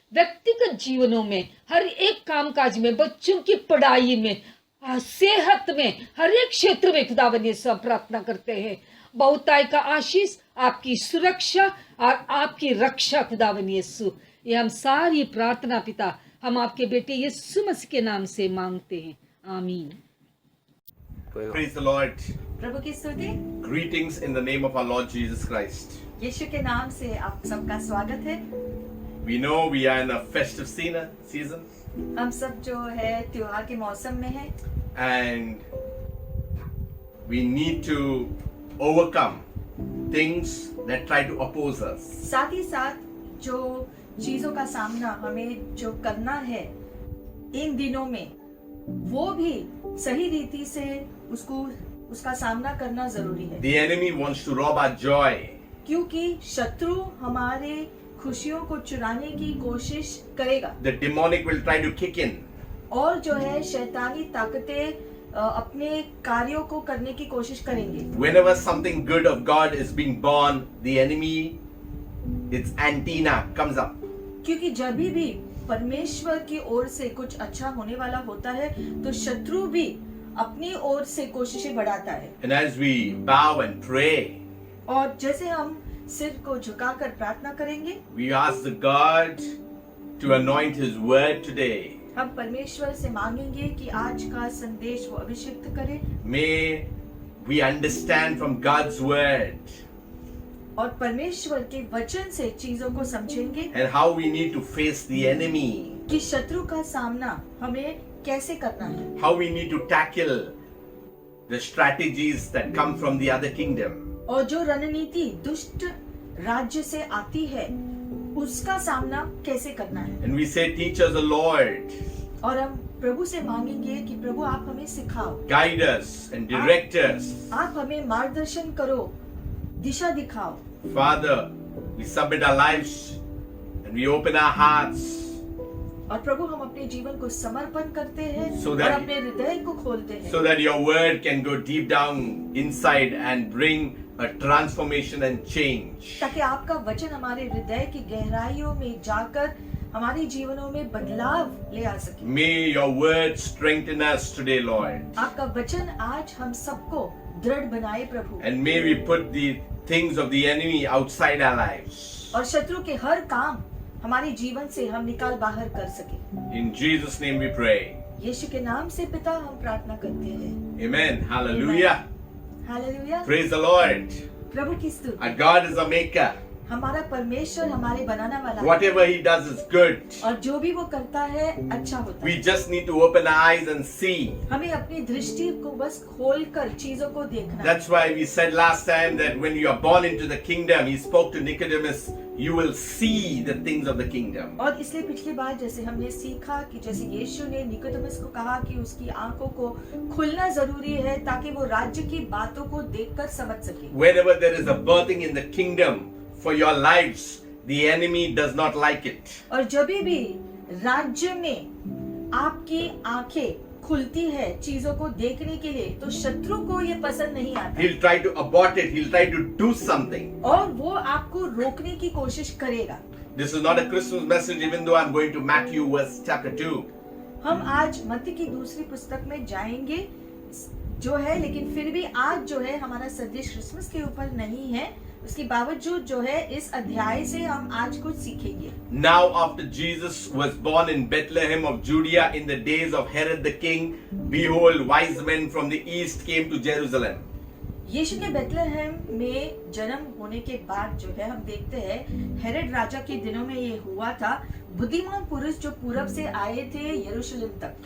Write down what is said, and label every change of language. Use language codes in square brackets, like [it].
[hi] व्यक्तिगत जीवनों में, हर एक कामकाज में, बच्चों की पढ़ाई में, सेहत में, हर एक क्षेत्र में खुदावन यीशु हम प्रार्थना करते हैं बहुताई का आशीष, आपकी सुरक्षा और आपकी रक्षा खुदावन यीशु। ये हम सारी प्रार्थना पिता हम आपके बेटे यीशु मसीह के नाम से मांगते हैं, आमीन। [en] Praise the Lord. [hi] प्रभु की स्तुति। [en] Greetings in the name of our Lord Jesus Christ. [hi] यीशु के नाम से आप सबका स्वागत है। [en] We know we are in a festive season, [hi] हम सब जो है त्योहार के मौसम में है [en] and we need to overcome things that try to oppose us. [hi] साथ ही साथ जो चीजों का सामना हमें जो करना है इन दिनों में, वो भी सही रीति से उसका सामना करना जरूरी है। [en] The enemy wants to rob our joy. [hi] क्योंकि शत्रु हमारे खुशियों को चुराने की कोशिश करेगा। [en] The demonic will try to kick in. [hi] और जो है शैतानी ताकतें अपने कार्यों को करने की कोशिश करेंगे। [en] Whenever something good of God is being born, the enemy, its antenna comes up. [hi] क्योंकि जब भी परमेश्वर की ओर से कुछ अच्छा होने वाला होता है तो शत्रु भी अपनी ओर से कोशिशें बढ़ाता है। [en] And as we bow and pray, [hi] और जैसे हम सिर को झुकाकर प्रार्थना करेंगे, [en] we ask the God to anoint His word today. [hi] हम परमेश्वर से मांगेंगे कि आज का संदेश वो अभिषिक्त करे। [en] May we understand from God's word [hi] और परमेश्वर के वचन से चीजों को समझेंगे [en] and how we need to face the enemy, [hi] कि शत्रु का सामना हमें कैसे करना है, [en] how we need to tackle the strategies that come from the other kingdom. [hi] और जो रणनीति दुष्ट राज्य से आती है उसका सामना कैसे करना है। [en] And we say, teach us, the Lord, [hi] और हम प्रभु से मांगेंगे कि प्रभु आप हमें सिखाओ, [en] guide us and direct us. [hi] आप हमें मार्गदर्शन करो, दिशा दिखाओ। [en] Father, we submit our lives and we open our hearts [hi] और प्रभु हम अपने जीवन को समर्पण करते हैं [en] So [hi] और [en] that- [hi] अपने हृदय को खोलते हैं [en] so that your word can go deep down inside and bring a transformation and change. [hi] ताकि आपका वचन हमारे हृदय की गहराइयों में जाकर हमारे जीवनों में बदलाव ले आ सके। [en] May your word strengthen us today, Lord. [hi] आपका वचन आज हम सबको दृढ़ बनाए प्रभु, [en] And may we put the things of the enemy outside our lives. [hi] और शत्रु के हर काम हमारे जीवन से हम निकाल बाहर कर सके। [en] In Jesus' name we pray. [hi] यीशु के नाम से पिता हम प्रार्थना करते हैं। [en] Amen. Hallelujah. [hi] Hallelujah. [en] Praise the Lord. [hi] प्रभु की स्तुति। [en] Our God is a maker. [hi] हमारा परमेश्वर हमारे बनाना वाला है, [en] Whatever He does is good. [hi] और जो भी वो करता है अच्छा होता [en] We [hi] है। [en] just need to open our eyes and see. [hi] हमें अपनी दृष्टि को बस खोलकर चीजों को देखना है। [en] That's why we said last time that when you are born into the kingdom, He spoke to Nicodemus, you will see the things of the kingdom. [hi] और इसलिए पिछली बार जैसे हमने सीखा कि जैसे यीशु ने निकोदेमुस को कहा कि उसकी आंखों को खुलना जरूरी है ताकि वो राज्य की बातों को देखकर समझ सके। [en] Whenever there is a birthing in the kingdom for your lives, the enemy does not like it. [hi] और जब भी राज्य में आपकी आंखें खुलती है चीजों को देखने के लिए तो शत्रु को ये पसंद नहीं आता [en] He'll try to abort it. He'll try to do something. [hi] और वो आपको रोकने की कोशिश करेगा। [en] This is not a Christmas message, even though I'm going to Matthew verse chapter 2. [hi] हम आज मत्ती की दूसरी पुस्तक में जाएंगे जो है, लेकिन फिर भी आज जो है हमारा संदेश क्रिसमस के ऊपर नहीं है, उसके बावजूद जो है इस अध्याय से हम आज कुछ सीखेंगे। [en] Now after Jesus was born in Bethlehem of Judea in the days of Herod the king, behold, wise men from the east came to Jerusalem. [hi] यीशु के बेथलेहम में जन्म होने के बाद जो है हम देखते हैं हेरोद राजा के दिनों में ये हुआ था, बुद्धिमान पुरुष जो पूरब से आए थे यरूशलेम तक,